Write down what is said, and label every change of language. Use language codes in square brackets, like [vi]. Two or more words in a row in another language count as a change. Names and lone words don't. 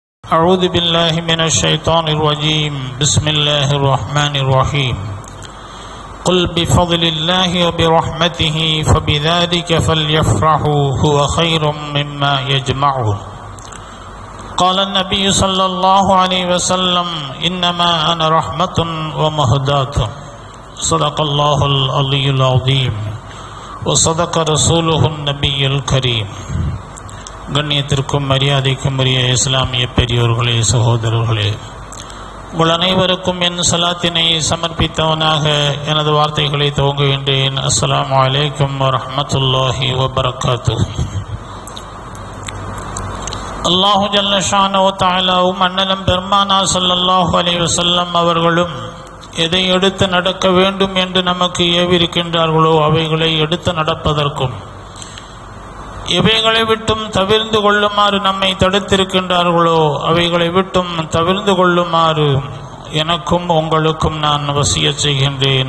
[ar] أعوذ بالله من الشيطان الرجيم بسم الله الرحمن الرحيم قل بفضل الله وبرحمته فبذلك فليفرحوا هو خير مما يجمعون قال النبي صلى الله عليه وسلم إنما أنا رحمة ومهداة صدق الله العلي العظيم وصدق رسوله النبي الكريم. [ta] கண்ணியத்திற்கும் மரியாதைக்கும் உரிய இஸ்லாமிய பெரியோர்களே, சகோதரர்களே, உங்கள் அனைவருக்கும் என் சலாத்தினை சமர்ப்பித்தவனாக எனது வார்த்தைகளை துவங்குகின்றேன். [ar] السلام عليكم ورحمة الله وبركاته. الله جل شأنه وتعالى [ta] அண்ணலம் பெருமானார் [ar] صلى الله عليه وسلم [ta] அவர்களும் எதை எடுத்து நடக்க வேண்டும் என்று நமக்கு ஏவிருக்கின்றார்களோ அவைகளை எடுத்து நடப்பதற்கும், எவைகளை விட்டும் தவிர்ந்து கொள்ளுமாறு நம்மை தடுத்திருக்கின்றார்களோ அவைகளை விட்டும் தவிர்ந்து கொள்ளுமாறு எனக்கும் உங்களுக்கும் நான் வசியத் செய்கின்றேன்.